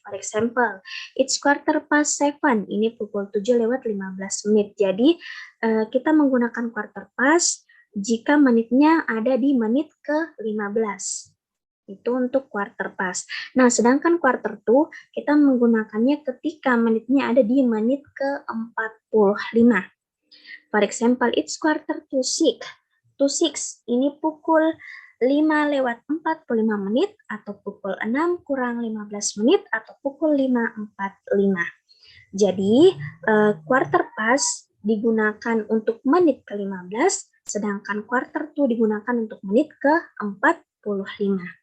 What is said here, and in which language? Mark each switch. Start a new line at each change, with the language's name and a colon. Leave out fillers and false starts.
English: For example, it's quarter past 7.
Indonesian: Ini pukul 7 lewat 15 menit. Jadi kita menggunakan quarter past jika menitnya ada di menit ke-15. Itu untuk quarter past. Nah, sedangkan quarter to kita menggunakannya ketika menitnya ada di menit ke-45.
English: For example, it's quarter to 6. To 6,
Indonesian: ini pukul 5 lewat 45 menit, atau pukul 6 kurang 15 menit, atau pukul 5.45. Jadi, quarter past digunakan untuk menit ke-15, sedangkan quarter to digunakan untuk menit ke-45.